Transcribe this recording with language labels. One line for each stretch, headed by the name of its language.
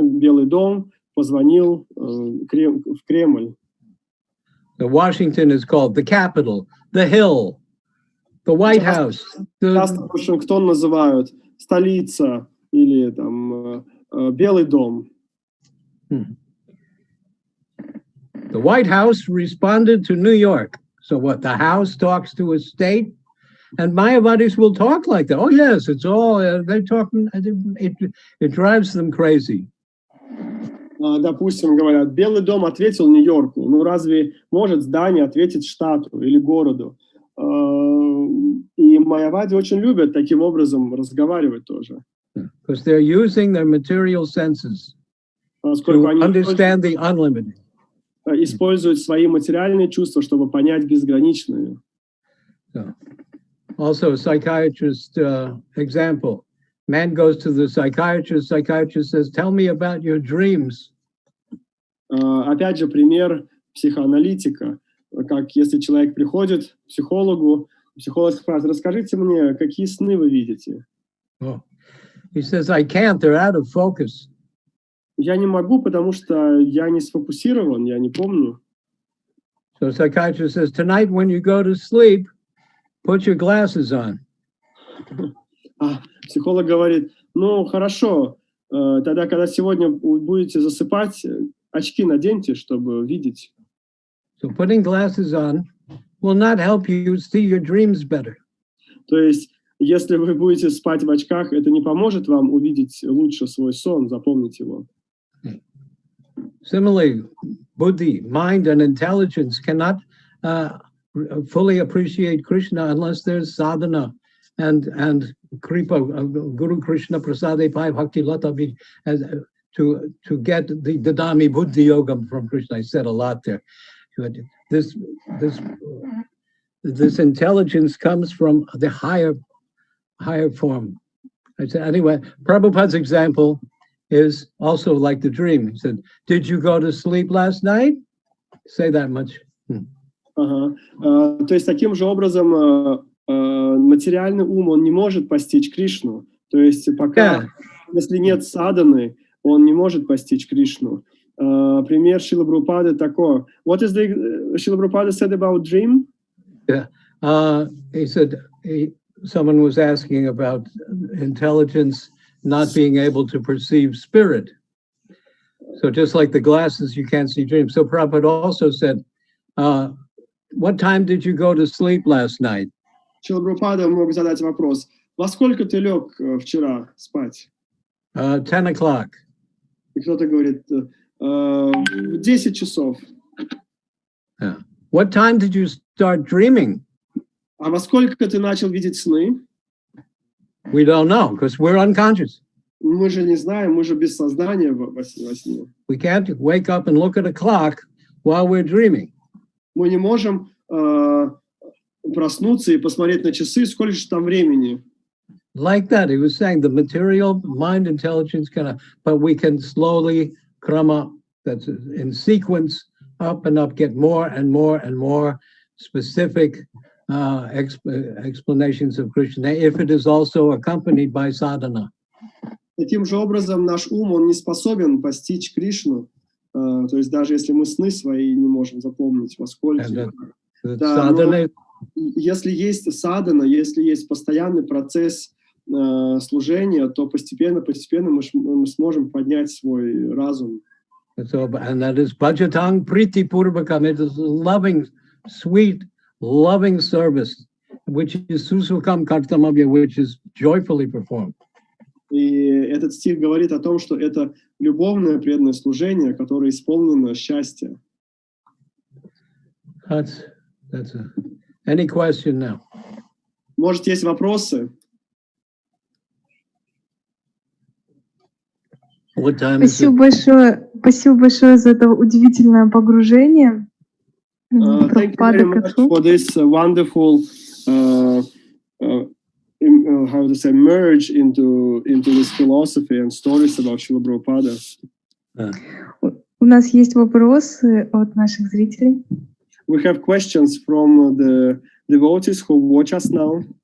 Russian: Белый дом позвонил в Кремль.
English: The Washington is called the capital, the hill, the White House.
Russian: Часто Вашингтон называют столица или там Белый дом.
English: The White House responded to New York. So what? The House talks to a state, and Mayavadis will talk like that. Oh yes, it's all they're talking. It drives them crazy.
Russian: Допустим, говорят, Белый дом ответил Нью-Йорку. Ну разве может здание ответить штату или городу? И майявади очень любят таким образом разговаривать тоже.
English: Because they're using their material senses
Russian: Поскольку
English: to
Russian: они
English: understand the unlimited.
Russian: используют свои материальные чувства, чтобы понять безграничное.
English: So, also, a psychiatrist example. Man goes to the psychiatrist. Psychiatrist says, "Tell me about your dreams."
Russian: Опять же, пример психоаналитика. Как если человек приходит к психологу, психолог спрашивает: расскажите мне, какие сны вы видите?
English: Oh. He says, "I can't. They're out of focus."
Russian: Я не могу, потому что я не сфокусирован, я не помню.
English: So psychiatrist says, "Tonight when you go to sleep, put your glasses on."
Russian: Психолог говорит: ну хорошо, тогда, когда сегодня будете засыпать, очки наденьте, чтобы видеть.
English: So putting glasses on will not help you see your dreams better.
Russian: То есть, если вы будете спать в очках, это не поможет вам увидеть лучше свой сон, запомнить его.
English: Similarly, buddhi, mind and intelligence cannot fully appreciate Krishna unless there's sadhana and kripa,
Sanskrit: Guru Krishna Prasade Pai Bhakti Lata
English: to get the
Sanskrit: Dadami Buddhi Yoga
English: from Krishna. I said a lot there. This intelligence comes from the higher form. I said, anyway, Prabhupada's example is also like the dream. He said, "Did you go to sleep last night?" Say that much.
Russian: То есть таким же образом материальный ум, он не может постичь Кришну. То есть пока, если нет садханы, он не может постичь Кришну. Пример Шрилы Прабхупады такой.
English: What is the Шрила Прабхупада said about dream? Yeah, he said someone was asking about intelligence not being able to perceive spirit. So just like the glasses, you can't see dreams. So Prabhupada also said, "What time did you go to sleep last night?"
Russian: Шрила Прабхупада мог задать вопрос: во сколько ты лег вчера спать?
English: 10 o'clock.
Russian: И кто-то говорит: в 10 часов.
English: What time did you start dreaming?
Russian: А во сколько ты начал видеть сны?
English: We don't know, because we're unconscious.
Russian: Мы же не знаем, мы же без сознания во сне.
English: We can't wake up and look at a clock while we're dreaming.
Russian: Мы не можем проснуться и посмотреть на часы, сколько же там времени.
English: Like that, he was saying the material mind intelligence but we can slowly krama, that's in sequence, up and up, get more and more and more specific explanations of Krishna, if it is also accompanied by sadhana.
Russian: Таким же образом, наш ум, он не способен постичь Кришну, то есть даже если мы сны свои не можем запомнить, во сколько. Да, если есть садхана, если есть постоянный процесс служения, то постепенно мы сможем поднять свой разум.
English: So, and that is
Sanskrit: bhajatang priti purvakam.
English: It is loving, sweet, loving service, which is
Sanskrit: susukam kartamabhya,
English: which is joyfully performed.
Russian: И этот стих говорит о том, что это любовное преданное служение, которое исполнено счастья.
English: Any question now?
Russian: Может, есть вопросы? Спасибо большое за это удивительное погружение.
English: Thank you very much for this wonderful, how to say, merge into this philosophy and stories about Шрила Прабхупада.
Russian: У нас есть вопросы от наших зрителей.
English: We have questions from the devotees who watch us now.